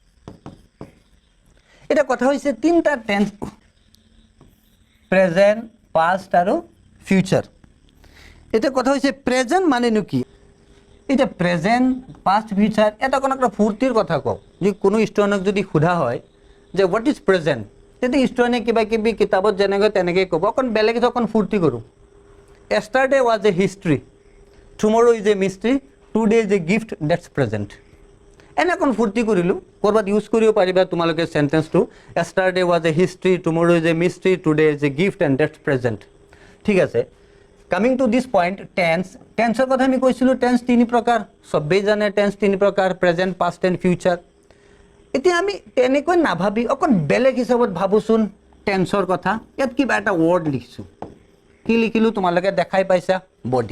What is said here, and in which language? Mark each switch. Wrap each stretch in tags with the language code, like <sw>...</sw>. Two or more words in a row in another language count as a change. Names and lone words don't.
<as>এটা কথা হৈছে তিনিটা</as> <en>tense present past</en> <as>আৰু ফিউচাৰ। এটা কথা হৈছে প্ৰেজেণ্ট মানেনো কি এটা</as> <en>present past future</en> <as>এটা কোনো একটা ফূৰ্তিৰ কথা কওঁ যে কোনো ষ্টুডেণ্টক যদি সোধা হয় যে</as> <en>what is present</en> <as>তেতিয়া ষ্টুডেণ্টে কিবা কিবি কিতাপত যেনেকৈ তেনেকৈ ক'ব অকণ বেলেগ অকণ ফূৰ্তি কৰোঁ।</as> <en>yesterday was a history tomorrow is a mystery today is a gift that's present</en> <as>এনে অকণ ফূৰ্তি কৰিলোঁ ক'ৰবাত ইউজ কৰিব পাৰিবা তোমালোকে চেণ্টেন্সটো</as> <en>yesterday was a history tomorrow is a mystery today is a gift and that's present।</en> <as>ঠিক আছে</as> <en>coming to this point tense</en> <as>টেন্সৰ কথা আমি কৈছিলোঁ টেন্স তিনি প্ৰকাৰ সবেই জানে টেন্স তিনি প্ৰকাৰ</as> <en>present past and future.</en> <as>এতিয়া আমি তেনেকৈ নাভাবি অকণ বেলেগ হিচাপত ভাবোচোন টেন্সৰ কথা। ইয়াত কিবা এটা ৱৰ্ড লিখিছোঁ কি লিখিলোঁ তোমালোকে দেখাই পাইছা বডি।</as>